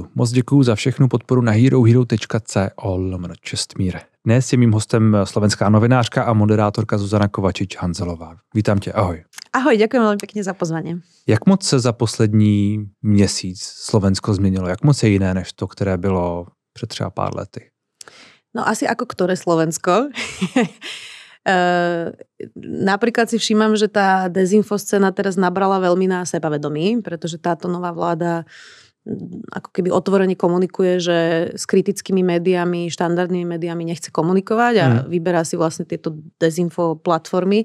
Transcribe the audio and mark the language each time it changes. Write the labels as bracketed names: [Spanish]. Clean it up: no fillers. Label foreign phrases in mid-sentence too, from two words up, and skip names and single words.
[Czech] Moc děkuju za všechnu podporu na herohero.co/Čestmír. Dnes je mým hostem slovenská novinářka a moderátorka Zuzana Kovačič-Hanzelová. Vítám tě, ahoj. [Slovak] Ahoj, ďakujem veľmi pekne za pozvanie. [Czech] Jak moc se za poslední měsíc Slovensko změnilo? Jak moc je jiné než to, které bylo před třeba pár lety? [Slovak] No asi ako ktoré Slovensko. Napríklad si všímam, že tá dezinfoscéna teraz nabrala veľmi na sebavedomí, pretože táto nová vláda ako keby otvorene komunikuje, že s kritickými médiami, štandardnými médiami nechce komunikovať a vyberá si vlastne tieto dezinfo platformy.